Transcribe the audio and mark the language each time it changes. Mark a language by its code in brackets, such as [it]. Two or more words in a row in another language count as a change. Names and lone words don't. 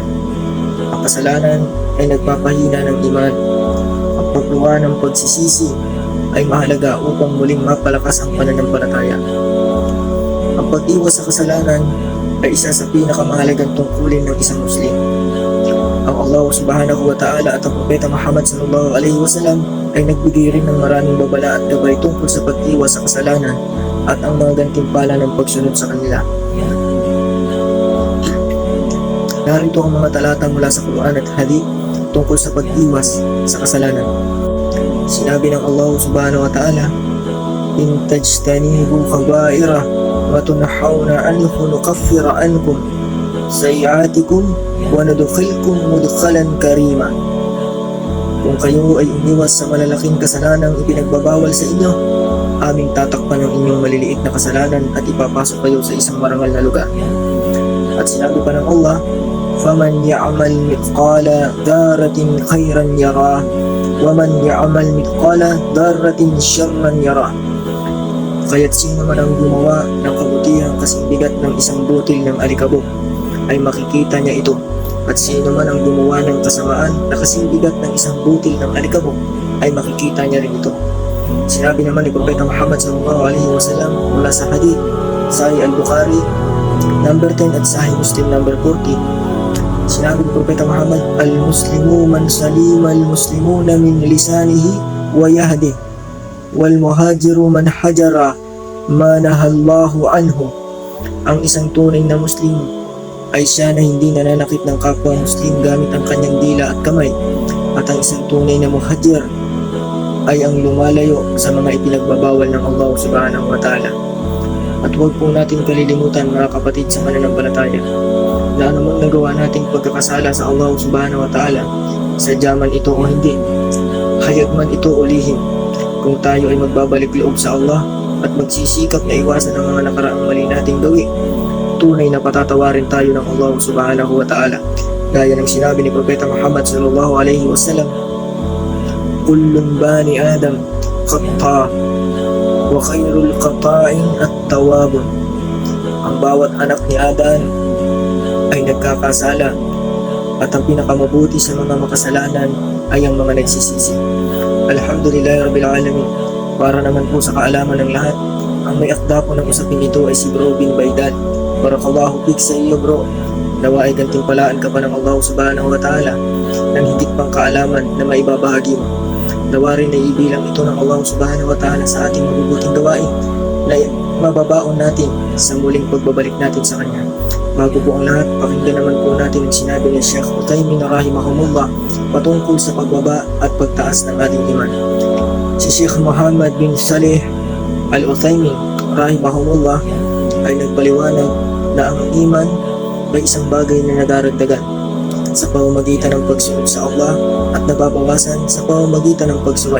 [tl] Ang kasalanan ay nagpapahina ng iman. Ang pagluwa ng pagsisisi ay mahalaga upang muling mapalakas ang pananampalataya. Ang pag-iwas sa kasalanan ay isa sa pinakamahalagang tungkulin ng isang Muslim. Ang Allah [ar] سبحانه وتعالى [tl] at ang Propeta Muhammad [ar] صلى الله عليه وسلم [tl] ay nagbigay rin ng maraming babala at gabay tungkol sa pag-iwas sa kasalanan at ang mga gantimpala ng pagsunod sa kanila. Narito ang mga talata mula sa Quran at Hadith tungkol sa pag-iwas sa kasalanan. Sinabi ng Allah [ar] سبحانه وتعالى, إن تجتنبوا كبائر وتنهون عنه نكفر عنكم سيئاتكم وندخلكم مدخلا كريما. [tl] Kung kayo ay umiwas sa malalaking kasalanang ipinagbabawal sa inyo, aming tatakpan ang inyong maliliit na kasalanan at ipapasok kayo sa isang marangal na lugar. At sinabi pa ng Allah, [ar] فَمَنْ يَعْمَلْ مِثْقَالَ ذَرَّةٍ خَيْرًا يَرَهُ وَمَنْ يَعْمَلْ مِثْقَالَ ذَرَّةٍ شَرًّا يَرَهُ. [tl] Kaya't sino man ang gumawa ng kabutihan kasing bigat ng isang butil ng alikabok ay makikita niya ito, at sino man ang gumawa ng kasamaan na kasing bigat ng isang butil ng alikabok ay makikita niya rin ito. Sinabi naman ni Propeta Muhammad [ar] صلى الله عليه وسلم [tl] mula sa hadith Sahih al-Bukhari number 10 at Sahih Muslim number 40. Sinabi ni Propeta Muhammad, [ar] المسلم من سلم المسلمون من لسانه ويده والمهاجر من هجر ما نهى الله عنه. [tl] Ang isang tunay na Muslim ay siya na hindi nananakit ng kapwa Muslim gamit ang kanyang dila at kamay, at ang isang tunay na muhajir ay ang lumalayo sa mga ipinagbabawal ng Allah [ar] سبحانه وتعالى. [tl] At huwag po natin kalilimutan, mga kapatid sa pananampalataya, na anumang nagawa nating pagkakasala sa Allah [ar] سبحانه وتعالى, [tl] sadya man ito o hindi, hayag man ito o lihim, kung tayo ay magbabalik loob sa Allah at magsisikap na iwasan ang mga nakaraang mali nating gawin, tunay na patatawarin tayo ng Allah [ar] سبحانه وتعالى. [tl] Gaya ng sinabi ni Propeta Muhammad [ar] صلى الله عليه وسلم, كل بني آدم خطاء وخير الخطائين التوابون. [tl] Ang bawat anak ni Adan ay nagkakasala, at ang pinakamabuti sa mga makasalanan ay ang mga nagsisisi. [ar] الحمد لله رب العالمين. [tl] Para naman po sa kaalaman ng lahat, ang may akda po ng usapin ito ay si Bro bin Baidal. [ar] بارك الله فيك [tl] sa iyo, bro. Nawa ay gantimpalaan ka pa ng Allah [ar] سبحانه وتعالى [tl] ng higit pang kaalaman na maibabahagi mo. Nawa rin na ibilang ito ng Allah [ar] سبحانه وتعالى [tl] sa ating mabubuting gawain na mababaon natin sa muling pagbabalik natin sa Kanya. Bago po ang lahat, pakinggan naman po natin ang sinabi ni Sheikh Uthaymin rahimahumullah patungkol sa pagbaba at pagtaas ng ating iman. Si Sheikh Muhammad bin Saleh Al-Uthaymin rahimahumullah ay nagpaliwanag na ang iman ay isang bagay na nadaragdagan sa pamamagitan ng pagsunod sa Allah at nababawasan sa pamamagitan ng pagsuway.